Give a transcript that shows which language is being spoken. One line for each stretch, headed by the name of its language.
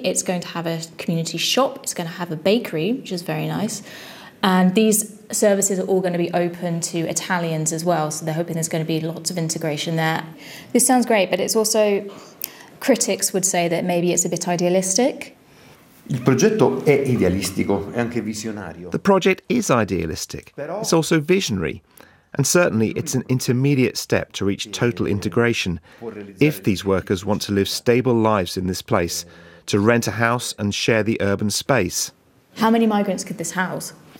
English: It's going to have a community shop. It's going to have a bakery, which is very nice. And these services are all going to be open to Italians as well. So they're hoping there's going to be lots of integration there. This sounds great, but it's also, critics would say that maybe it's a bit idealistic.
Italian: Il progetto è idealistico, è anche visionario.
English: The project is idealistic. It's also visionary. And certainly it's an intermediate step to reach total integration if these workers want to live stable lives in this place, to rent a house and share the urban space. How many migrants could this house?